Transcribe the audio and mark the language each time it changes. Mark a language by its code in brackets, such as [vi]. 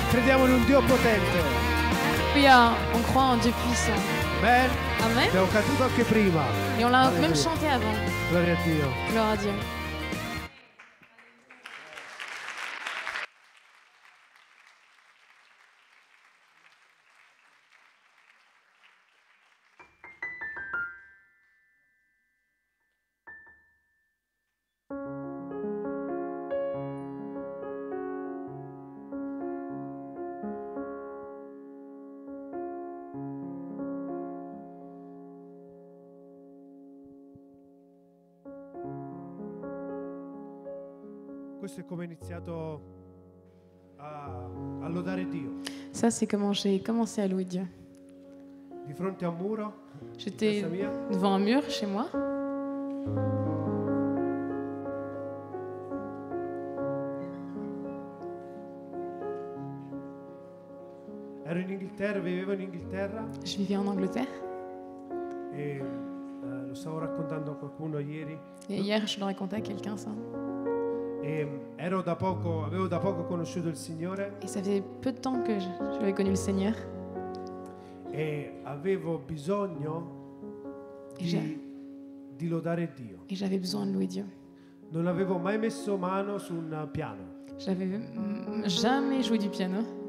[it] Crediamo in un Dio potente. [fr] On croit en Dieu puissant. Amen. Amen. [it] Abbiamo cantato anche prima. [fr] Et on l'a Alléluia. même chanté avant. [it] Gloria a Dio. [fr] Gloire à Dieu. [it] Questo è come ho iniziato a lodare Dio. [fr] Ça, c'est comment j'ai commencé à louer Dieu. [it] Di fronte a un muro, in [fr] J'étais [it] casa mia, [fr] devant un mur chez moi. [it] ero in Inghilterra, vivevo in Inghilterra [fr] Je vivais en Angleterre. [it] e lo stavo raccontando a qualcuno ieri. [fr] Et hier, je le racontais à quelqu'un, ça. [it] E avevo da poco conosciuto il Signore [fr] Et ça faisait peu de temps que j'avais connu le Seigneur. [it] e avevo bisogno [fr] Et j'a- [it] di lodare Dio. [fr] et j'avais besoin de louer Dieu. [it] Non avevo mai messo mano su un piano [fr] J'avais jamais joué du piano.